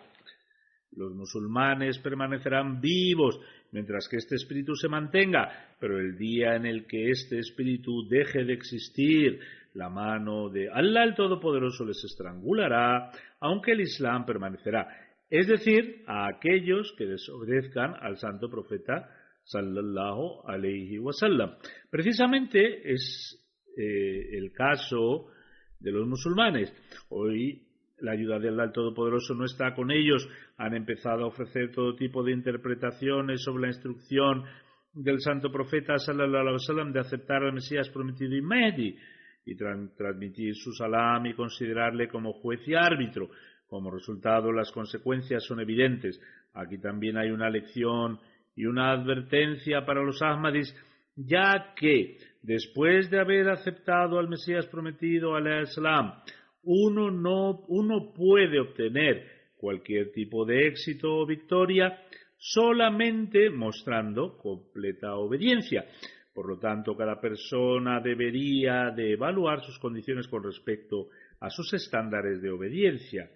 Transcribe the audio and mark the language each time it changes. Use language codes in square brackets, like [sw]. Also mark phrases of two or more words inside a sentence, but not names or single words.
[es] Los musulmanes permanecerán vivos mientras que este espíritu se mantenga, pero el día en el que este espíritu deje de existir, la mano de Allah el Todopoderoso les estrangulará, aunque el Islam permanecerá. Es decir, a aquellos que desobedezcan al santo profeta [ar] صلى الله عليه وسلم. [es] Precisamente es el caso de los musulmanes. Hoy la ayuda de Allah el Todopoderoso no está con ellos. Han empezado a ofrecer todo tipo de interpretaciones sobre la instrucción del santo profeta [ar] صلى الله عليه وسلم [es] de aceptar al Mesías prometido y Mahdi, y transmitir su salam y considerarle como juez y árbitro. Como resultado, las consecuencias son evidentes. Aquí también hay una lección y una advertencia para los Ahmadis, ya que después de haber aceptado al Mesías prometido, [ar] عليه السلام, [es] uno puede obtener cualquier tipo de éxito o victoria solamente mostrando completa obediencia. Por lo tanto, cada persona debería de evaluar sus condiciones con respecto a sus estándares de obediencia.